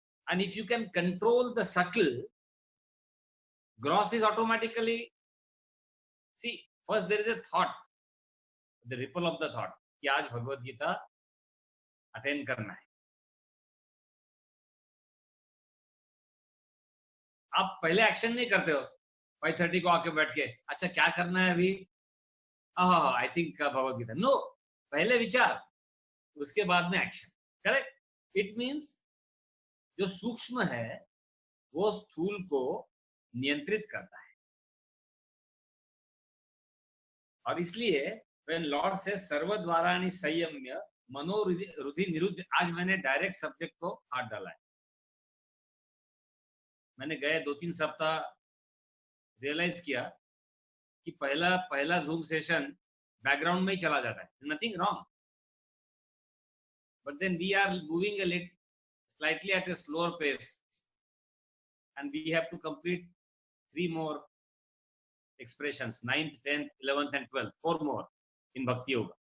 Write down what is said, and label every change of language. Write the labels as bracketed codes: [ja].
[en] And if you can control the subtle, gross is automatically, see, first there is a thought, the ripple of the thought, [hi] कि आज Bhagavad Gita attend करना है. आप पहले action नहीं करते हो 5:30 को आके बैठ के अच्छा क्या करना है अभी, [en] I think [hi] Bhagavad Gita. No, पहले विचार उसके बाद में एक्शन. करेक्ट. [en] it means [hi] जो सूक्ष्म है वो स्थूल को नियंत्रित करता है. और इसलिए [en] when Lord says [sa] सर्वद्वाराणि संयम्य मनोरुधि निरुद्ध, [hi] आज मैंने डायरेक्ट सब्जेक्ट को हाथ डाला है. मैंने गए 2-3 सप्ताह रियलाइज किया कि पहला जूम सेशन बैकग्राउंड में ही चला जाता है. [en] Nothing wrong, but then we are moving a little slightly at a slower pace and we have to complete 3 more expressions, 9th, 10th, 11th and 12th, 4 more in Bhakti Yoga.